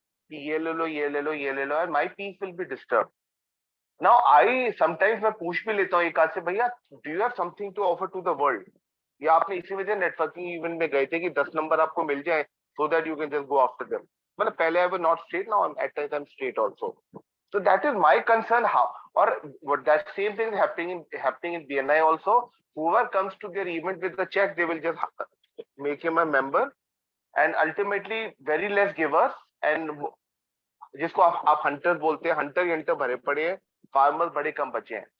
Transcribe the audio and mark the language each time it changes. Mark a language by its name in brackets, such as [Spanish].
[Hindi] Ye le lo, ye le lo, ye le lo, [English] and my peace will be disturbed. Now, I sometimes [Hindi] मैं पूछ भी लेता हूँ एक आध से, भैया [English] do you have something to offer to the world? [Hindi] या आपने इसी वजह नेटवर्किंग इवेंट में गए थे कि 10 नंबर आपको मिल जाए [English] so that you can just go after them. [Hindi] मतलब पहले [English] I was not straight, now at times I'm straight also. So that is my concern. How or what that same thing is happening in BNI also. Whoever comes to their event with the check, they will just make him a member, and ultimately very less givers, and [Hindi] जिसको आप hunters बोलते हैं, hunter भरे पड़े हैं, farmers बड़े कम बचे हैं.